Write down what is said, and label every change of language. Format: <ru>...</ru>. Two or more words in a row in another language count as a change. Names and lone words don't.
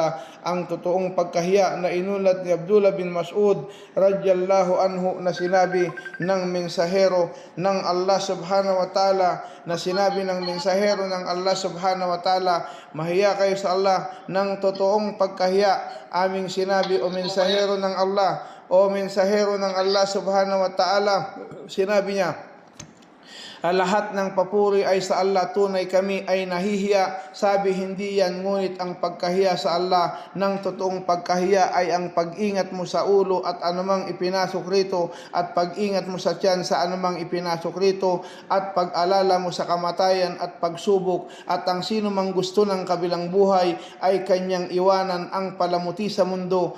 <tl>Ang totoong pagkahiya na inulat ni Abdullah bin Mas'ud</tl> <ar>رضي الله عنه</ar> <tl>na sinabi ng mensahero ng Allah</tl> <ar>سبحانه وتعالى,</ar> <tl>Allah</tl> <ar>سبحانه وتعالى,</ar> <tl>mahiya kayo sa Allah ng totoong pagkahiya. Aming sinabi, o mensahero ng Allah</tl> <ar>سبحانه وتعالى,</ar> <tl>sinabi niya, lahat ng papuri ay sa Allah, tunay kami ay nahihiya. Sabi, hindi yan, ngunit ang pagkahiya sa Allah ng totoong pagkahiya ay ang pag-ingat mo sa ulo at anumang ipinasok rito, at pag-ingat mo sa tiyan sa anumang ipinasok rito, at pag-alala mo sa kamatayan at pagsubok, at ang sino mang gusto ng kabilang buhay ay kanyang iwanan ang palamuti sa mundo.</tl>